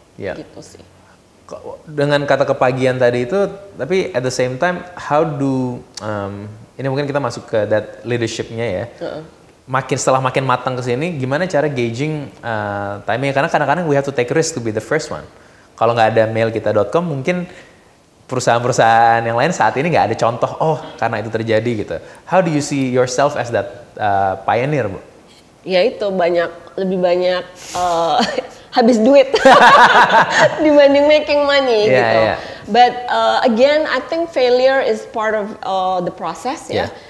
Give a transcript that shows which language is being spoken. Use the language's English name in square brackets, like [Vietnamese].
[Indonesian] Gitu sih. Dengan kata kepagian tadi itu, tapi [English] at the same time, how do [Indonesian] ini mungkin kita masuk ke that leadership-nya ya. Setelah makin matang ke sini, gimana cara gauging timing? Karena kadang-kadang [English] we have to take risk to be the first one. [Indonesian] Kalau nggak ada mailkita.com, mungkin perusahaan-perusahaan yang lain saat ini nggak ada contoh. Karena itu terjadi gitu. [English] How do you see yourself as that pioneer, Bu? [Indonesian] Ya itu lebih banyak habis duit dibanding [English] making money [Indonesian] gitu. [English] But again, I think failure is part of the process ya.